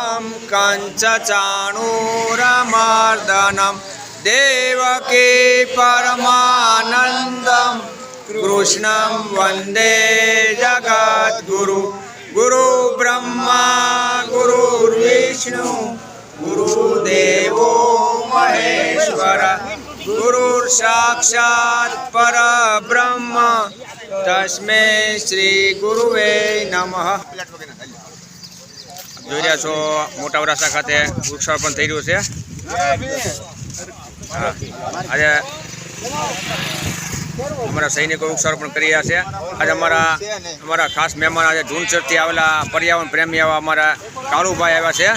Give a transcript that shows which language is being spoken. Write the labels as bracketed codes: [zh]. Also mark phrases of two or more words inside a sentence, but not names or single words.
[sa] कंचचाणूरमर्दनं देवकी परमानन्दं कृष्णं वन्दे जगद्गुरु गुरु ब्रह्मा गुरुर्विष्णु गुरुदेवो महेश्वर गुरुर्साक्षात् परब्रह्म तस्मै श्री गुरुवे नमः। [gu] જોઈ રહ્યા છો મોટા વરાસા ખાતે વૃક્ષારોપણ થઈ રહ્યું છે। આજે અમારા સૈનિકો વૃક્ષારોપણ કરી રહ્યા છે। આજે અમારા ખાસ મહેમાન આજે ઝુંઝરથી આવેલા પર્યાવરણ પ્રેમી એવા અમારા કાળુભાઈ આવ્યા છે।